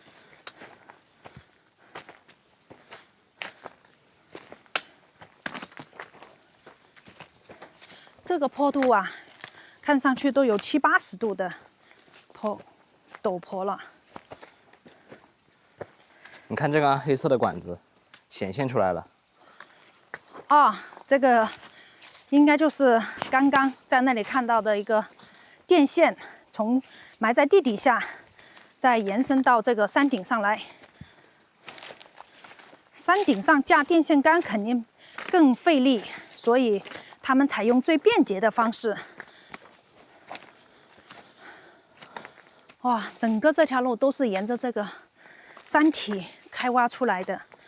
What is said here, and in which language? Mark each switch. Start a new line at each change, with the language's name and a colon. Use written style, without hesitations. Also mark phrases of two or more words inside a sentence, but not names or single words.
Chinese: 這個坡度啊，看上去都有70、80度的陡坡了。你看这个黑色的管子显现出来了。哦，这个应该就是刚刚在那裡看到的一個電線，從埋在地底下，再延伸到這個山頂上來。山頂上架電線桿肯定更費力，所以他們採用最便捷的方式。哇，整個這條路都是沿着這個山體開挖出來的。